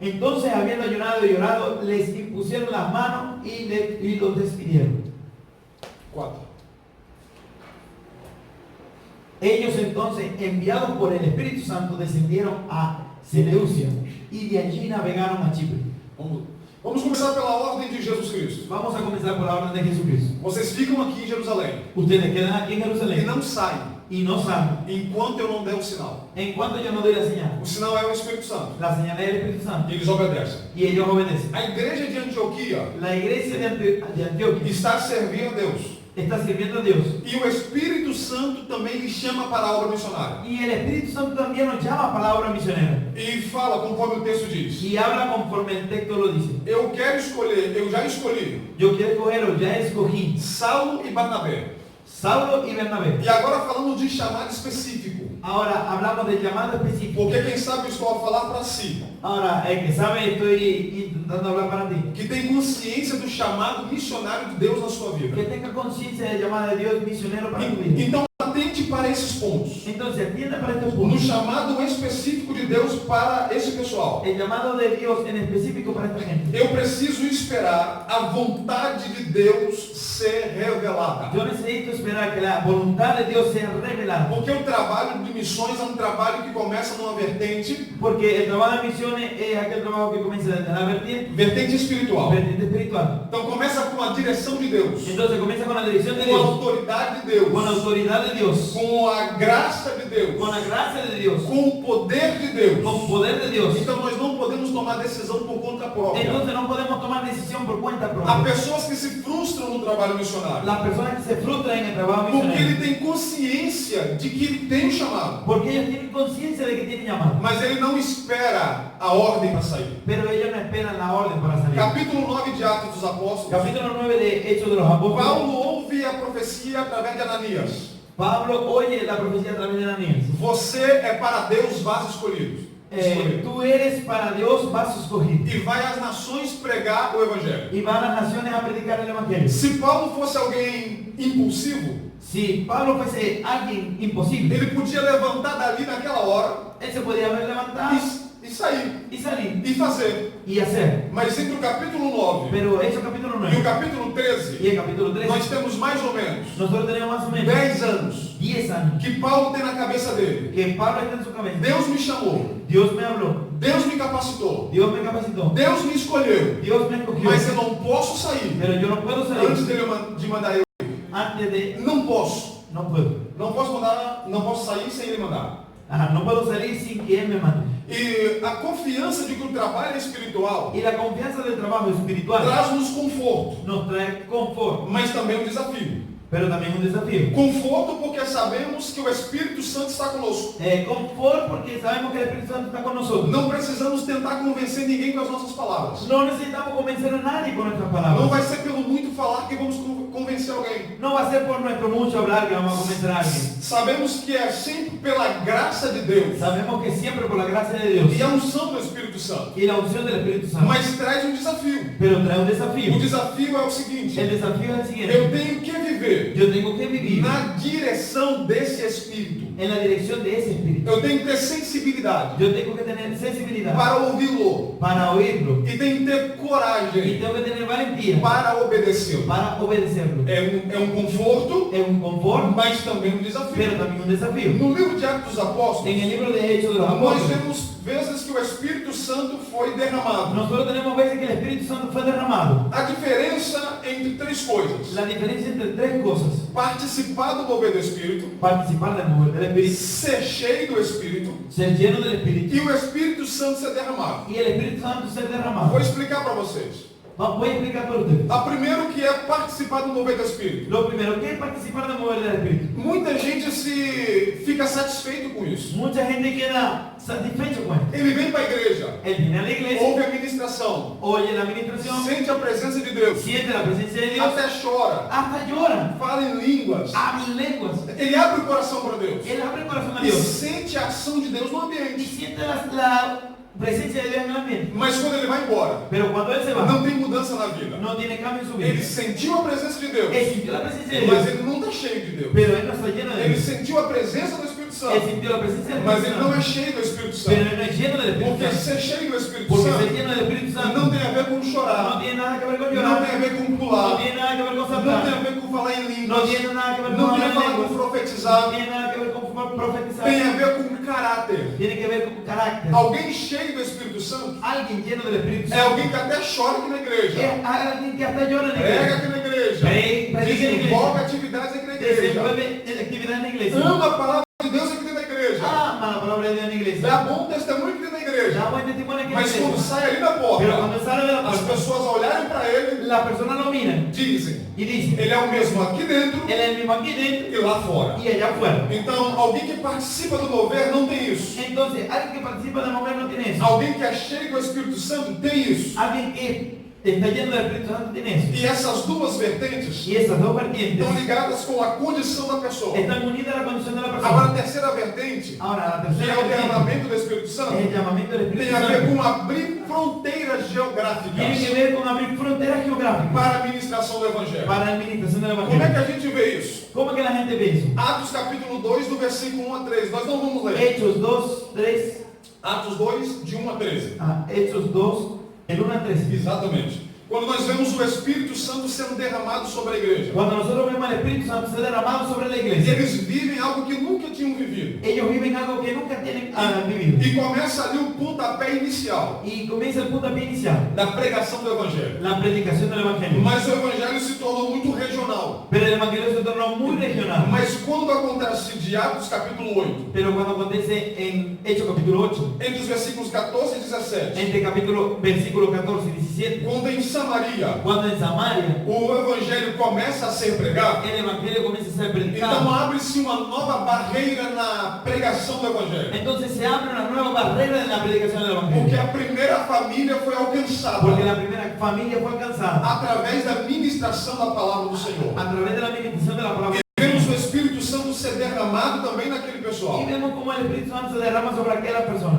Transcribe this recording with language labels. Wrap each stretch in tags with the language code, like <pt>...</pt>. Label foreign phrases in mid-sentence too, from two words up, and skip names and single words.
<es>Entonces, habiendo ayunado y llorado, les impusieron las manos y los despidieron. 4. Ellos entonces, enviados por el Espíritu Santo, descendieron a Seleucia y de allí navegaron a Chipre.</es> <pt>Vamos começar pela ordem de Jesus Cristo.</pt> <es>Vamos a comenzar por la orden de Jesucristo.</es> <pt>Vocês ficam aqui em Jerusalém</pt> <es>Ustedes quedan aquí en</es> <pt>e</pt> <es>Jerusalén</es> <pt>não saem</pt> <es>y no salen</es> <pt>enquanto eu não der o sinal.</pt> <es>en cuanto yo no doy la señal.</es> <pt>O sinal é o Espírito Santo.</pt> <es>La señal es el Espíritu Santo</es> <pt>E eles obedecem.</pt> <es>y ellos obedecen.</es> <pt>A igreja de Antioquia</pt> <es>La iglesia de Antioquia</es> <pt>está servindo a Deus.</pt> <es>está sirviendo a Dios.</es> <pt>E o Espírito Santo também lhe chama para a obra missionária.</pt> <es>Y el Espíritu Santo también nos llama para la obra misionera.</es> <pt>E fala, conforme o texto diz.</pt> <es>Y habla conforme el texto lo dice.</es> <pt>Eu quero escolher, eu já escolhi</pt> <es>Yo quiero escoger, o ya escogí,</es> <pt>Saulo e Barnabé.</pt> <es>Saulo y Bernabé.</es> <pt>E agora falando de chamado específico.</pt> <es>Ahora hablamos del llamado específico.</es> <pt>Porque quem sabe eu estou a falar para si.</pt> <es>Ahora, el que sabe, estoy intentando hablar para ti.</es> <pt>Que tem consciência do chamado missionário de Deus na sua vida.</pt> <es>Que tenga conciencia del llamado de Dios misionero para tu vida.</es> <pt>Então atente para esses pontos.</pt> <es>Entonces, atienda para estos</es> <pt>No</pt> <es>puntos.</es> <pt>chamado específico de Deus para esse pessoal.</pt> <es>El llamado de Dios en específico para esta gente.</es> <pt>Eu preciso esperar a vontade de Deus ser revelada.</pt> <es>Yo necesito esperar que la voluntad de Dios sea revelada.</es> <pt>Porque o trabalho de missões é um trabalho que começa numa vertente</pt> <es>Porque el trabajo de misiones es aquel trabajo que comienza desde la</es> <pt>vertente espiritual.</pt> <es>vertiente espiritual.</es> <pt>Então começa com a direção de Deus,</pt> <es>Entonces comienza con la dirección de</es> <pt>com a</pt> <es>Dios,</es> <pt>autoridade de Deus,</pt> <es>con la autoridad de Dios,</es> <pt>com a graça de Deus,</pt> <es>con la gracia de Dios,</es> <pt>com o poder de Deus.</pt> <es>con poder de Dios.</es> <pt>Então nós não podemos tomar decisão por conta própria.</pt> <es>Entonces no podemos tomar decisión por cuenta</es> <pt>Há</pt> <es>propia.</es> <pt>pessoas que se frustram no trabalho missionário,</pt> <es>Las personas que se frustran en el trabajo</es> <pt>porque ele</pt> <es>misionero,</es> <pt>tem consciência de que ele tem um chamado,</pt> <es>porque ellos tienen conciencia de que tienen llamado,</es> <pt>mas ele não espera a ordem para sair.</pt> <es>pero ellos no esperan la orden para salir.</es> <pt>Capítulo 9 de Atos dos Apóstolos,</pt> <es>Capítulo 9 de Hechos de los Apóstoles.</es> <pt>Paulo ouve a profecia através de Ananias.</pt> <es>Pablo oye la profecía a través de Ananías.</es> <pt>Você é para Deus vaso escolhido.</pt> <es>Tú eres para Dios vaso escogido.</es> <pt>E vai às nações pregar o evangelho.</pt> <es>Y va a las naciones a predicar el evangelio.</es> <pt>Se Paulo fosse alguém impulsivo,</pt> <es>Si Pablo fuese alguien imposible,</es> <pt>ele podia levantar dali naquela hora</pt> <es>él se podía haber levantado</es> <pt>e sair</pt> <es>y salir</es> <pt>e fazer.</pt> <es>y hacer.</es> <pt>Mas entre o capítulo 9</pt> <es>Pero Hechos capítulo</es> <pt>e o</pt> <es>9</es> <pt>capítulo</pt> <es>y</es> <pt>13,</pt> <es>el capítulo 13,</es> <pt>nós temos mais ou menos</pt> <es>nosotros tenemos más o menos</es> <pt>10 anos</pt> <es>10 años</es> <pt>que Paulo tem na cabeça dele.</pt> <es>que Pablo está en su cabeza.</es> <pt>Deus me chamou,</pt> <es>Dios me habló,</es> <pt>Deus me capacitou,</pt> <es>Dios me capacitó,</es> <pt>Deus me escolheu,</pt> <es>Dios me escogió,</es> <pt>mas eu não posso sair</pt> <es>pero yo no puedo</es> <pt>antes</pt> <es>salir</es> <pt>de mandar eu.</pt> <es>antes de...</es> <pt>Não posso.</pt> <es>No puedo.</es> <pt>Não posso mandar, não posso sair sem ele mandar.</pt> <es>Ajá, no puedo salir sin que Él me mande.</es> <pt>E a confiança de que o trabalho é espiritual</pt> <es>Y la confianza del trabajo espiritual</es> <pt>traz-nos conforto,</pt> <es>nos trae confort,</es> <pt>mas também um desafio.</pt> <es>pero también un desafío.</es> <pt>Conforto porque sabemos que o Espírito Santo está conosco.</pt> <es>Confort porque sabemos que el Espíritu Santo está con nosotros.</es> <pt>Não precisamos tentar convencer ninguém com as nossas palavras.</pt> <es>No necesitamos convencer a nadie con nuestras</es> <pt>Não</pt> <es>palabras.</es> <pt>vai ser pelo muito falar que vamos convencer alguém.</pt> <es>No va a ser por nuestro mucho hablar que vamos a convencer a alguien.</es> <pt>Sabemos que é sempre pela graça de Deus</pt> <es>Sabemos que siempre por la gracia de Dios</es> <pt>e a unção do Espírito Santo.</pt> <es>y la unción del Espíritu Santo.</es> <pt>Mas traz um desafio.</pt> <es>Pero trae un desafío.</es> <pt>O desafio é o seguinte:</pt> <es>El desafío es el siguiente.</es> <pt>eu tenho que viver</pt> <es>Yo tengo que vivir</es> <pt>na direção desse Espírito.</pt> <es>en la dirección de ese Espíritu.</es> <pt>Eu tenho que ter sensibilidade</pt> <es>Yo tengo que tener sensibilidad</es> <pt>para ouvi-lo</pt> <es>para oírlo.</es> <pt>e tenho que ter</pt> <es>Y</es> <pt>coragem</pt> <es>tengo que tener valentía</es> <pt>para obedecê-lo.</pt> <es>para obedecerlo.</es> <pt>É um conforto,</pt> <es>Es un confort,</es> <pt>mas também um desafio.</pt> <es>pero también un desafío.</es> <pt>No livro de Atos dos Apóstolos,</pt> <es>En el libro de Hechos de los</es> <pt>nós</pt> <es>Apóstoles,</es> <pt>vemos vezes que o Espírito Santo foi derramado.</pt> <es>nosotros tenemos veces que el Espíritu Santo fue derramado.</es> <pt>A diferença entre três coisas:</pt> <es>La diferencia entre tres cosas:</es> <pt>participar do mover do Espírito,</pt> <es>participar del mover del Espíritu,</es> <pt>ser cheio do Espírito</pt> <es>ser lleno del Espíritu</es> <pt>e o Espírito Santo ser derramado.</pt> <es>y el Espíritu Santo ser derramado.</es> <pt>Vou explicar para vocês.</pt> <es>Voy a explicar para ustedes.</es> <pt>A primeiro que é participar do mover do Espírito.</pt> <es>Lo primero, ¿qué es participar del mover del Espíritu?</es> <pt>Muita gente se fica satisfeito com isso.</pt> <es>Mucha gente queda satisfecho con esto.</es> <pt>Ele vem para a igreja,</pt> <es>Él viene a la iglesia,</es> <pt>ouve a ministração,</pt> <es>oye la administración,</es> <pt>sente a presença de Deus,</pt> <es>siente la presencia de Dios,</es> <pt>até chora,</pt> <es>hasta llora,</es> <pt>fala em línguas.</pt> <es>habla en lenguas.</es> <pt>Ele abre o coração para Deus</pt> <es>Él abre el corazón a</es> <pt>e</pt> <es>Dios</es> <pt>sente a ação de Deus no</pt> <es>y</es> <pt>ambiente.</pt> <es>siente la presencia de Dios en el ambiente.</es> <pt>Mas quando ele vai embora,</pt> <es>Pero cuando Él se va,</es> <pt>não tem mudança na vida.</pt> <es>no tiene cambio en su</es> <pt>Ele</pt> <es>vida.</es> <pt>sentiu a presença de Deus,</pt> <es>Él sintió la presencia de</es> <pt>mas</pt> <es>Dios,</es> <pt>ele não está cheio de Deus.</pt> <es>pero Él no está lleno de</es> <pt>Ele</pt> <es>Dios.</es> <pt>sentiu a presença do Espírito Espírito Santo.</pt> <es>Él sintió la presencia del</es> <pt>Mas</pt> <es>Espíritu</es> <pt>ele não é</pt> <es>Santo.</es> <pt>cheio do Espírito</pt> <es>Pero</es> <pt>Santo.</pt> <es>él no es lleno del Espíritu</es> <pt>Porque</pt> <es>Santo.</es> <pt>ser cheio do Espírito</pt> <es>Porque ser</es> <pt>Santo</pt> <es>lleno del Espíritu Santo</es> <pt>não tem a ver com</pt> <es>no</es> <pt>chorar,</pt> <es>tiene nada que ver con</es> <pt>não</pt> <es>llorar.</es> <pt>tem a ver com</pt> <es>No</es> <pt>pular,</pt> <es>tiene nada que ver con</es> <pt>não tem a</pt> <es>saltar.</es> <pt>ver com falar em</pt> <es>No</es> <pt>línguas,</pt> <es>tiene nada que ver</es> <pt>não</pt> <es>con</es> <pt>tem a</pt> <es>hablar en</es> <pt>ver com</pt> <es>lenguas. No</es> <pt>profetizar,</pt> <es>tiene nada que ver con profetizar.</es> <pt>tem a ver com caráter.</pt> <es>Tiene que ver con carácter.</es> <pt>Alguém cheio do Espírito Santo</pt> <es>Alguien lleno del Espíritu</es> <pt>é</pt> <es>Santo</es> <pt>alguém que até chora aqui na igreja,</pt> <es>es alguien que hasta llora en la</es> <pt>prega</pt> <es>iglesia.</es> <pt>aqui na igreja,</pt> <es>Predica en la</es> <pt>desenvolve</pt> <es>iglesia.</es> <pt>atividades aqui na igreja,</pt> <es>Desenvuelve actividad en la iglesia.</es> <pt>ama a palavra de Deus aqui dentro da igreja,</pt> <es>Ama la palabra de Dios en la iglesia.</es> <pt>dá bom testemunho aqui dentro da igreja,</pt> <es>Da buen testimonio aquí en la</es> <pt>mas quando</pt> <es>iglesia.</es> <pt>sai ali da</pt> <es>Pero</es> <pt>porta,</pt> <es>cuando sale de la</es> <pt>as</pt> <es>puerta,</es> <pt>pessoas olharem para ele,</pt> <es>las personas lo miran</es> <pt>dizem,</pt> <es>y dicen,</es> <pt>ele é o mesmo aqui dentro</pt> <es>él es el mismo aquí dentro</es> <pt>e lá fora.</pt> <es>y allá afuera.</es> <pt>Então, alguém que participa do mover não tem isso.</pt> <es>Entonces, alguien que participa del mover no tiene eso.</es> <pt>Alguém que é cheio do Espírito Santo tem isso.</pt> <es>Alguien que está lleno del Espíritu Santo tiene eso.</es> <pt>E essas duas vertentes</pt> <es>Y esas dos vertientes</es> <pt>estão ligadas com a condição da pessoa.</pt> <es>están unidas a la condición de la</es> <pt>Agora,</pt> <es>persona.</es> <pt>a terceira vertente,</pt> <es>Ahora, la</es> <pt>que</pt> <es>tercera</es> <pt>é o</pt> <es>vertiente</es> <pt>derramamento do Espírito Santo,</pt> <es>es el llamamiento del Espíritu</es> <pt>tem a ver</pt> <es>Santo.</es> <pt>com abrir fronteiras</pt> <es>Tiene que</es> <pt>geográficas</pt> <es>ver con abrir fronteras geográficas</es> <pt>para a ministração do Evangelho.</pt> <es>para la administración del</es> <pt>Como é que</pt> <es>Evangelio.</es> <pt>a gente vê isso?</pt> <es>¿Cómo es que la gente ve eso?</es> <pt>Atos capítulo 2, do versículo 1 a 13. Nós não vamos ler.</pt> <es>Hechos 2, 3.</es> <pt>Atos 2, de 1 a 13.</pt> <es>Hechos 2, el 1 al 13.</es> <pt>Exatamente. Quando nós vemos o Espírito Santo sendo derramado sobre a igreja.</pt> <es>Cuando nosotros vemos al Espíritu Santo ser derramado sobre la</es> <pt>E</pt> <es>iglesia,</es> <pt>eles vivem algo que nunca tinham vivido.</pt> <es>ellos viven algo que nunca tienen vivido.</es> <pt>E começa ali o pontapé inicial</pt> <es>Y comienza el puntapié inicial,</es> <pt>da pregação do Evangelho.</pt> <es>la predicación del Evangelio.</es> <pt>Mas o Evangelho se tornou muito regional.</pt> <es>Pero el Evangelio se tornó muy regional.</es> <pt>Mas quando acontece de Atos capítulo 8,</pt> <es>Pero cuando acontece en Hechos capítulo 8,</es> <pt>entre os versículos 14 e 17,</pt> <es>entre versículo 14 y 17,</es> <pt>quando em Samaria</pt> <es>cuando en Samaria</es> <pt>o Evangelho começa a ser pregado,</pt> <es>el Evangelio comienza a ser</es> <pt>então</pt> <es>predicado,</es> <pt>abre-se uma nova barreira na pregação do Evangelho.</pt> <es>entonces se abre una nueva barrera en la predicación del</es> <pt>Porque</pt> <es>Evangelio.</es> <pt>a primeira família foi alcançada</pt> <es>Porque la primera familia fue alcanzada</es> <pt>através da ministração da palavra do Senhor.</pt> <es>a través de la administración de la palabra.</es> <pt>E vemos o Espírito Santo ser derramado também naquele pessoal.</pt> <es>Y vemos cómo el Espíritu Santo se derrama sobre aquellas personas.</es>